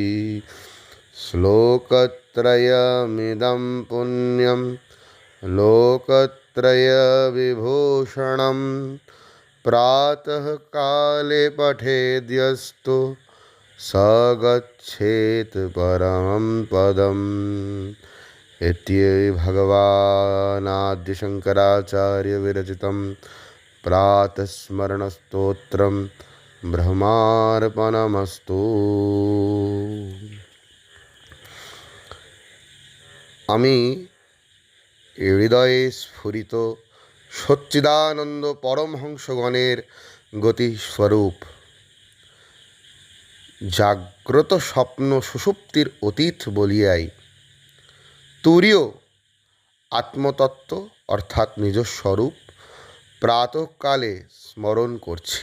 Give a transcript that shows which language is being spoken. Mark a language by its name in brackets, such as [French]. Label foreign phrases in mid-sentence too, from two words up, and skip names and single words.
[Sanskrit] श्लोकत्रयमिदं पुण्यं लोकत्रयविभूषणं प्रातःकाले पठेद्यस्तु स गच्छेत् परमं पदम्। इत्येवं भगवानाद्य शङ्कराचार्य विरचितं प्रातःस्मरणस्तोत्रं ब्रह्मार्पणमस्तु। [Bangla] আমি হৃদয়ে স্ফুরিত সচ্চিদানন্দ পরমহংসগণের গতিস্বরূপ, জাগ্রত স্বপ্ন সুষুপ্তির অতীত বলিয়াই তুরীয় আত্মতত্ত্ব অর্থাৎ নিজস্বরূপ প্রাতঃকালে স্মরণ করছি।